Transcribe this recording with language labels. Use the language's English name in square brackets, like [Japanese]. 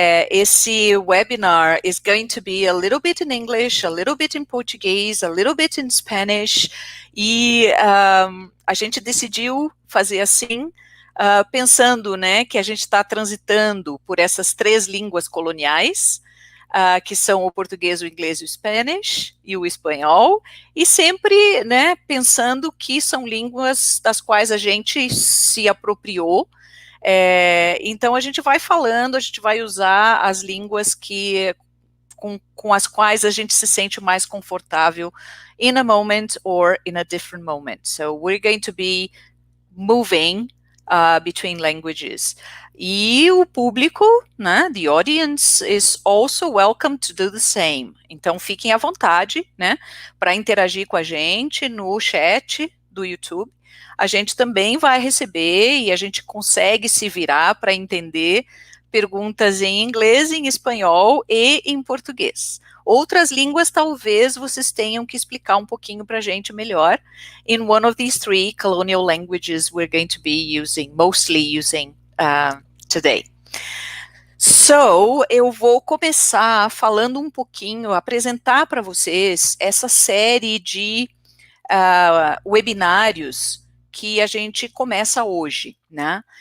[Portuguese] Esse webinar [English] is going to be a little bit in English, a little bit in Portuguese, a little bit in Spanish, [Portuguese] e a gente decidiu fazer assim, pensando, né, que a gente está transitando por essas três línguas coloniais, que são o português, o inglês, o Spanish e o espanhol, e sempre, né, pensando que são línguas das quais a gente se apropriou. Então a gente vai falando, a gente vai usar as línguas com as quais a gente se sente mais confortável [English] in a moment or in a different moment. So we're going to be moving between languages. [Portuguese] E o público, né, [English] the audience is also welcome to do the same. [Portuguese] Então fiquem à vontade, né, para interagir com a gente no chat do YouTube. A gente também vai receber e a gente consegue se virar para entender perguntas em inglês, em espanhol e em português. Outras línguas talvez vocês tenham que explicar um pouquinho para a gente melhor. [English] In one of these three colonial languages we're going to be mostly using today. [Portuguese] So, eu vou começar falando um pouquinho, apresentar para vocês essa série de webinários que a gente começa hoje, né?